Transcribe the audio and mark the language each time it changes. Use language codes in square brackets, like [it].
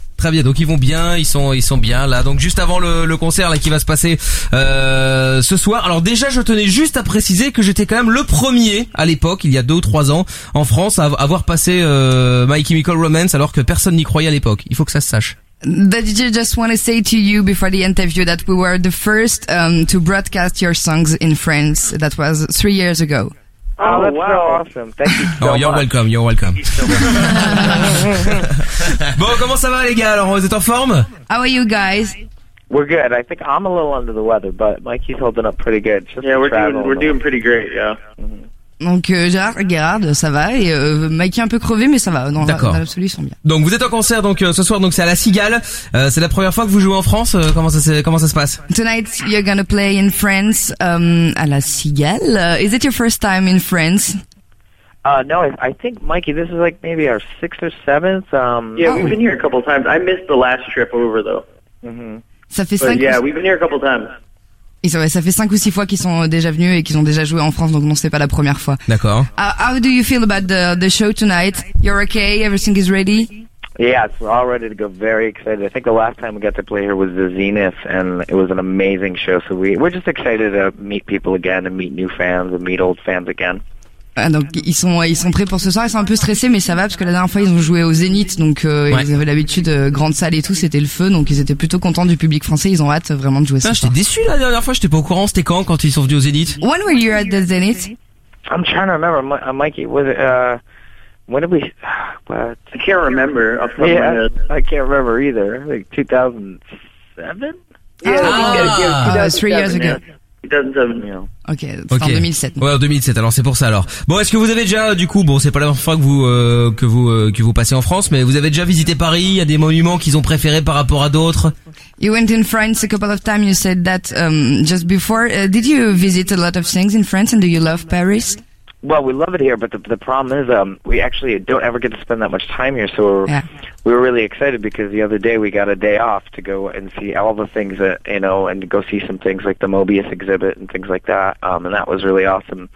[fr] Très bien, donc ils vont bien, ils sont bien là. Donc juste avant le concert là qui va se passer ce soir. Alors déjà, je tenais juste à préciser que j'étais quand même le premier à l'époque, il y a 2 ou 3 ans, en France, à avoir passé My Chemical Romance, alors que personne n'y croyait à l'époque. Il faut que ça se sache. [en] The DJ just want to say to you before the interview that we were the first to broadcast your songs in France. That was 3 years ago. Oh, that's wow. Awesome. Thank you so Oh, you're much. Welcome, you're welcome. [fr] Bon, comment ça va les gars? Alors, vous êtes en forme? [en] How are you guys? We're good. I think I'm a little under the weather, but Mikey's holding up pretty good. Just we're doing pretty great, yeah. [fr] Donc, Gérard, ça va, et Mikey un peu crevé, mais ça va. Non, d'accord. Dans l'absolu, ils sont bien. Donc, vous êtes en concert donc ce soir, donc c'est à La Cigale. C'est la première fois que vous jouez en France. Comment ça se passe? [en] Tonight, you're gonna play in France à La Cigale. Is it your first time in France? No, I think, Mikey, this is like maybe our 6th or 7th. We've been here a couple times. I missed the last trip over, though. Mm-hmm. [fr] Ça fait 5 ou 6... [en] Yeah, we've been here a couple times. [fr] Et ça fait 5 ou 6 fois qu'ils sont déjà venus et qu'ils ont déjà joué en France, donc non, c'est pas la première fois. D'accord. [en] How do you feel about the show tonight? You're okay? Everything is ready? Yes, we're all ready to go. Very excited. I think the last time we got to play here was the Zenith, and it was an amazing show. So we're just excited to meet people again and meet new fans and meet old fans again. [fr] Donc ils sont prêts pour ce soir, ils sont un peu stressés mais ça va parce que la dernière fois ils ont joué au Zénith, donc ils avaient l'habitude, grande salle et tout, c'était le feu, donc ils étaient plutôt contents du public français, ils ont hâte vraiment de jouer ce soir. J'étais déçu la dernière fois, j'étais pas au courant, c'était quand ils sont venus au Zénith. [en] When were you at the Zénith? I'm trying to remember, Mikey, was when did we, what? I can't remember, I can't remember either, like 2007? Yeah, ah, 3 years ago. 2007, [fr] ok, en 2007. Ouais, en 2007, alors c'est pour ça alors. Bon, est-ce que vous avez déjà, du coup, bon, c'est pas la première fois que vous passez en France, mais vous avez déjà visité Paris, il y a des monuments qu'ils ont préférés par rapport à d'autres? [en] You went in France a couple of times, you said that just before. Did you visit a lot of things in France and do you love Paris? Well, we love it here, but the problem is we actually don't ever get to spend that much time here, so we were really excited because the other day we got a day off to go and see all the things that, you know, and go see some things like the Mobius exhibit and things like that, and that was really awesome.